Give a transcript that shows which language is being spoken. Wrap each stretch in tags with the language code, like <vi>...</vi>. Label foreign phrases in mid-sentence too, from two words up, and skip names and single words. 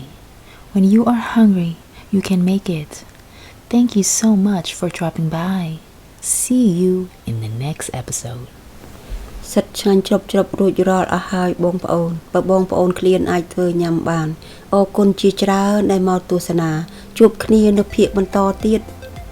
<en>When you are hungry, you can make it. Thank you so much for dropping by. See you in the next episode.</en> <km>សិតឆ្ងាញ់ជ្រប់រួចរាល់អស់ហើយបងប្អូនបើបងប្អូនឃ្លានអាចធ្វើញ៉ាំបានអរគុណជាច្រើនដែលមកទស្សនាជួបគ្នានៅភាគបន្តទៀត</km>